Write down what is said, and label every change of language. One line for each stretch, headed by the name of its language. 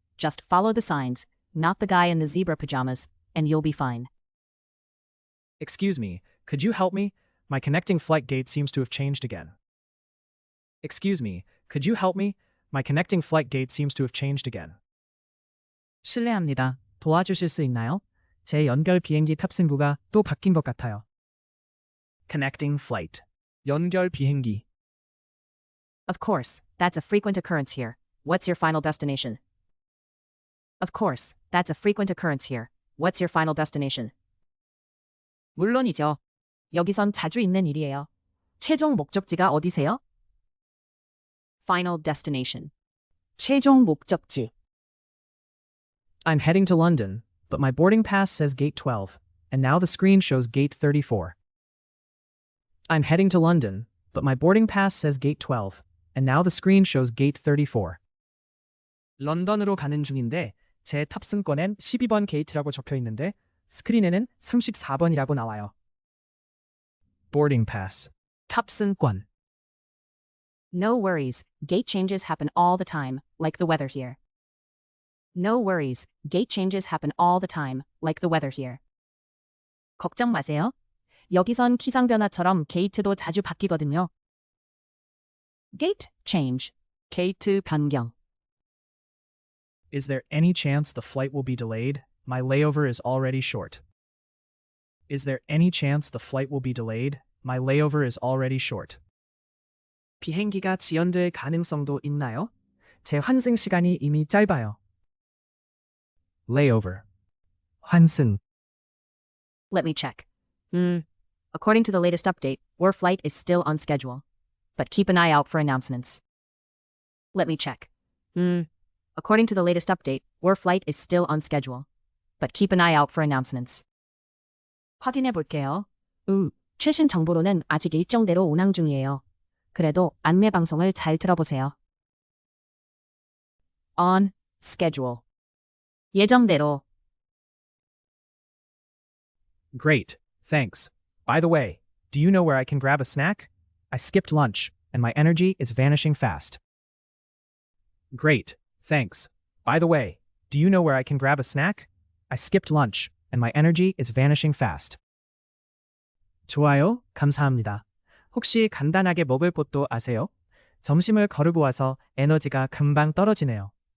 English: Just follow the signs, not the guy in the zebra pajamas, and you'll be fine. Excuse me, could you help me? My connecting flight gate seems to have changed again. Excuse me, could you help me? My connecting flight gate seems to have changed again.
Korean: 실례합니다. 도와주실 수 있나요? 제 연결 비행기 탑승구가 또 바뀐 것 같아요.
English: Connecting flight.
Korean: 연결 비행기.
English: Of course, that's a frequent occurrence here. What's your final destination? Of course, that's a frequent occurrence here. What's your final destination?
Korean: 물론이죠. 여기선 자주 있는 일이에요. 최종 목적지가 어디세요?
English: Final destination.
Korean: 최종 목적지.
English: I'm heading to London, but my boarding pass says gate 12, and now the screen shows gate 34. I'm heading to London, but my boarding pass says gate 12, and now the screen shows gate 34.
Korean: 런던으로 가는 중인데 제 탑승권엔 12번 게이트라고 적혀 있는데 스크린에는 34번이라고 나와요.
English: Boarding pass.
Korean: 탑승권.
English: No worries, gate changes happen all the time, like the weather here. No worries, gate changes happen all the time, like the weather here.
Korean: 걱정 마세요. 여기선 기상 변화처럼 게이트도 자주 바뀌거든요.
English: Gate change.
Korean: 게이트 변경.
English: Is there any chance the flight will be delayed? My layover is already short. Is there any chance the flight will be delayed? My layover is already short.
Korean: 비행기가 지연될 가능성도 있나요? 제 환승 시간이 이미 짧아요.
English: Layover.
Korean: 환승.
English: Let me check. According to the latest update, your flight is still on schedule. But keep an eye out for announcements. Let me check. According to the latest update, your flight is still on schedule. But keep an eye out for announcements.
Korean: 확인해 볼게요. 최신 정보로는 아직 일정대로 운항 중이에요. 그래도 안내 방송을 잘 들어보세요.
English: On schedule.
Korean: 예정대로.
English: Great, thanks. By the way, do you know where I can grab a snack? I skipped lunch, and my energy is vanishing fast. Great, thanks. By the way, do you know where I can grab a snack? I skipped lunch, and my energy is vanishing fast.
Korean: 좋아요, 감사합니다. 혹시 간단하게 먹을 곳도 아세요? 점심을 거르고 와서 에너지가 금방 떨어지네요.